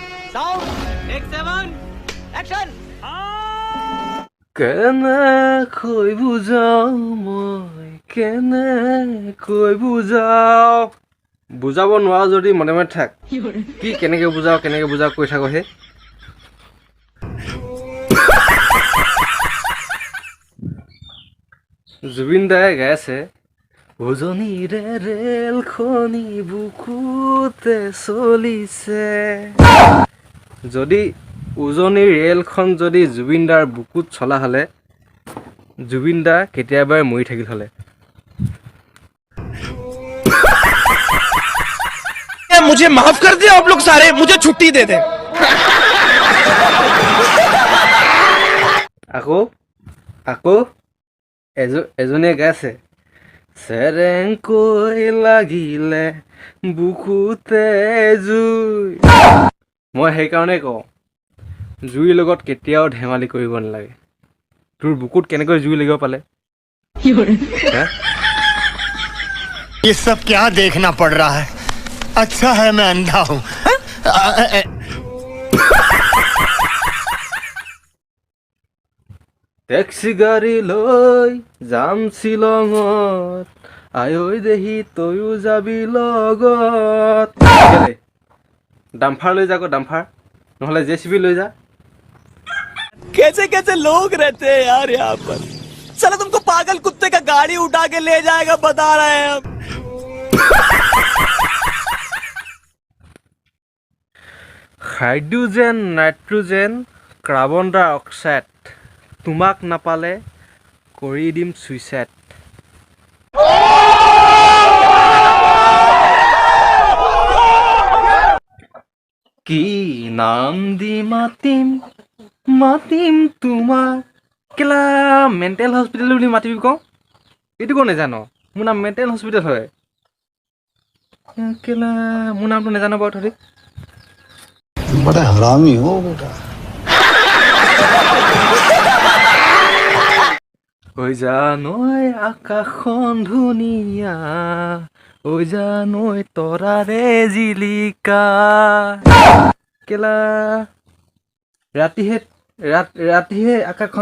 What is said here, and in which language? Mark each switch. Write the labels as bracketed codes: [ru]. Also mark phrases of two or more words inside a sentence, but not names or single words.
[en] Sound, take 7, action! [as] কেনেকৈ বুজাও মই কেনেকৈ বুজাও বুজাব নোৱাৰো যদি মনে মনে থাক কি কেনেকৈ বুজাও কৈ থাকো হে জুবিন দায়ে গাইছে উজনিৰে ৰেলখনি বুকুতে চলিছে যদি উজনিৰ ৰেলখন যদি জুবিন দাৰ বুকুত চলা হলে জুবিন দা কেতিয়াবাই মৰি থাকিল হলে [hi] मुझे माफ कर दे आप लोग सारे मुझे छुट्टी दे दे [as] আকৌ এজনীয়ে গাইছে চেৰেংকৈ লাগিলে বুকুতে জুই মই সেইকাৰণে কওঁ জুইৰ লগত কেতিয়াও ধেমালি কৰিব নালাগে তোৰ বুকুত কেনেকৈ জুই লাগিব পালে [hi] ये सब क्या देखना पड़ रहा है अच्छा है मैं अंधा हूँ [as] টেক্সি গাড়ী লৈ যাম শ্বিলঙত আয়ৈ দেহি তয়ো যাবি লগত ডাম্ফাৰ লৈ যা আকৌ ডাম্ফাৰ নহ'লে জেচিবি লৈ যা [hi] कैसे कैसे लोग रहते हैं यार यहाँ पर चलो तुमको पागल कुत्ते का गाड़ी उठा के ले जाएगा बता रहे हैं हम [en] hydrogen nitrogen carbon dioxide [as] তোমাক নাপালে কৰি দিম ছুইচাইড কি নাম দি মাতিম তোমাক কেলা [en] mental hospital [as] বুলি মাতিবি কওঁ এইটো কওঁ নেজানো মোৰ নাম [en] mental hospital [as] হয় কেলা মোৰ নামটো নেজানো বাৰু তহঁতি [hi] बड़ा हरामी हो बेटा [as] ঐ জানৈ আকাশখন ধুনীয়া ঐ জানৈ তৰাৰে জিলিকা কেলা ৰাতিহে আকাশখন